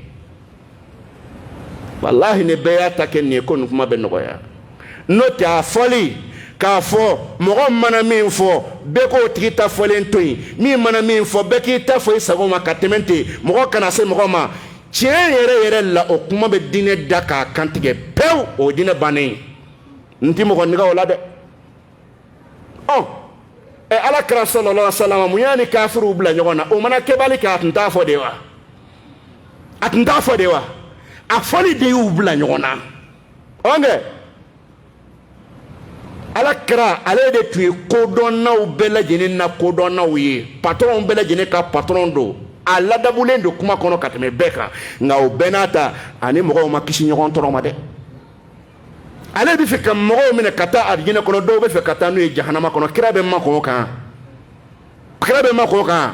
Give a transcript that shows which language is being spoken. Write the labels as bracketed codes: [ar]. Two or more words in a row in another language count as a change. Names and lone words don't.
[bm] walahi ni bɛɛ y'a ta kɛ nin ye ko nin kuma bɛ nɔgɔya n'o tɛ a fɔli k'a fɔ mɔgɔ mana min fɔ bɛɛ k'o tigi ta fɔlen to yen min mana min fɔ bɛɛ k'i ta fɔ i sago ma ka tɛmɛ ten mɔgɔ kana se mɔgɔ ma tiɲɛ yɛrɛ la o kuma bɛ diinɛ da k'a kantigɛ pewu o diinɛ bannen n ti mɔgɔ nɛgɛ o la dɛ ala kira [ar] صلى الله عليه وسلم [bm] mun y'a ni kafiruw bila ɲɔgɔn na o mana kɛbali kɛ a tun t'a fɔ de wa a tun t'a fɔ de wa a fɔli de y'u bila ɲɔgɔn na ɔnkɛ ala kira ale de tun ye kodɔnnaw bɛɛ lajɛlen na kodɔnnaw ye patɔrɔnw bɛɛ lajɛlen ka patɔrɔn don a ladabulen don kuma kɔnɔ ka tɛmɛ bɛɛ kan nka o bɛɛ n'a ta ani mɔgɔw ma kisi ɲɔgɔn tɔɔrɔ ma dɛ ale bɛ fɛ ka mɔgɔw minɛ ka taa arijinɛ kɔnɔ dɔw bɛ fɛ ka taa n'u ye jahanama kɔnɔ kira bɛ makɔn o kan kira bɛ makɔn o kan